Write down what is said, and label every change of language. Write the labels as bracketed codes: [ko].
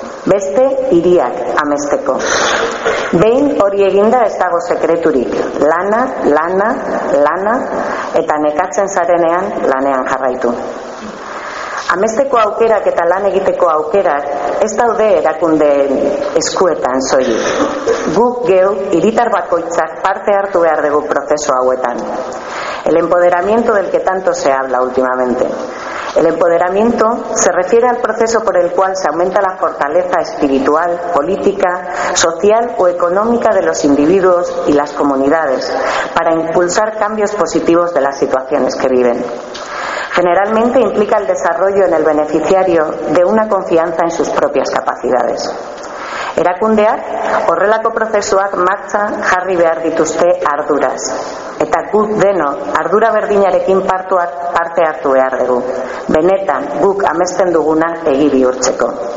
[eu] Beste hiriak amesteko. Behin hori eginda ez dago sekreturik. Lana, lana, lana eta nekatzen zarenean lanean jarraitu. Amesteko aukerak eta lan egiteko aukerak ez daude erakundeen eskuetan soilik. Guk geu hiritar bakoitzak parte hartu behar dugu prozesu hauetan. [es] El empoderamiento del que tanto se habla últimamente. El empoderamiento se refiere al proceso por el cual se aumenta la fortaleza espiritual, política, social o económica de los individuos y las comunidades para impulsar cambios positivos de las situaciones que viven. Generalmente implica el desarrollo en el beneficiario de una confianza en sus propias capacidades. [eu] Erakundeak horrelako prozesuak martxan jarri behar dituzte arduraz. Eta guk deno ardura berdinarekin parte hartu behar dugu. Benetan guk amesten duguna egi bihurtzeko.